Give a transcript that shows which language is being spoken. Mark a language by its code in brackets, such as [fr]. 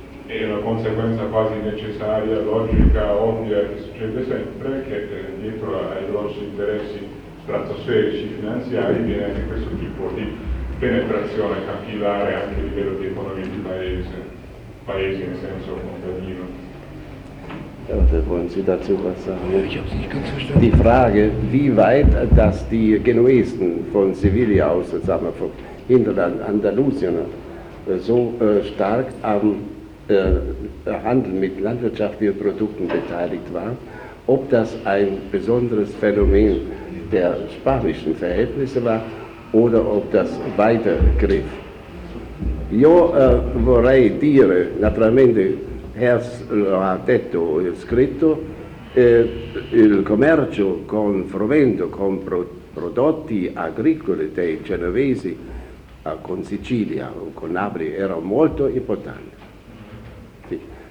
[it] e la conseguenza quasi necessaria, logica, ovvia, che succede sempre, che dietro ai grossi interessi stratosferici finanziari viene anche questo tipo di penetrazione capillare anche a livello di economia di paese, paesi in senso contadino. [de] Wollen Sie dazu was sagen? Ich habe es nicht ganz verstanden. Die Frage, wie weit das die Genuesen von Sevilla aus, sagen wir, vom Hinterland Andalusien, so stark am Handel mit landwirtschaftlichen Produkten beteiligt waren, ob das ein besonderes Phänomen der spanischen Verhältnisse war oder ob das weitergriff. [it] Io vorrei dire, naturalmente, Hers lo ha detto e scritto, il commercio con frumento, con prodotti agricoli dei genovesi con Sicilia o con Napoli era molto importante. Sì.